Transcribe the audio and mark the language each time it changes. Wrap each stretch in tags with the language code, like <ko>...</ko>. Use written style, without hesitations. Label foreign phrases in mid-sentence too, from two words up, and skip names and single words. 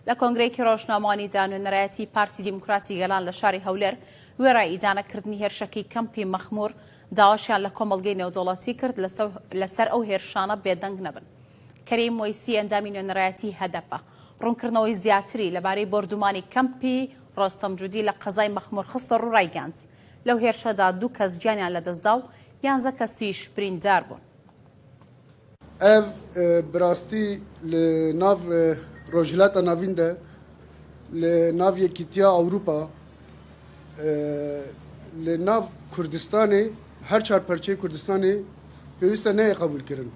<ckb>لە کۆنگرەیەکی ڕۆژنامەوانی دانوێنەرایەتی پارتی دیموکراتی گەلان لە شاری هەولێر وێرای ئیدانەکردنی هێرشەکەی کەمپی مەخموور داواشیان لە کۆمەڵگەی نێودەوڵەتی کرد لەسەر ئەو هێرشانە بێدەنگ نەبن. کەریم مۆیسی ئەندامی نوێنەرایەتی هەدەپە ڕوونکردنەوەی زیاتری لەبارەی بردومانی کەمپی ڕۆستەم جودی لە قەزای مەخموور خستە ڕوو ڕایگەاند. لەو هێرشەدا 2 کەس گیانیان لەدەستدا و 11 کەسیش بریندار بوون.</ckb> <ku>ev birastî li nav rojhilata navîn de li nav Yekîtiya Ewropa li nav Kurdistanê her çarperçeyê Kurdistanê pêwîst e neyê qebûl kirin.</ku>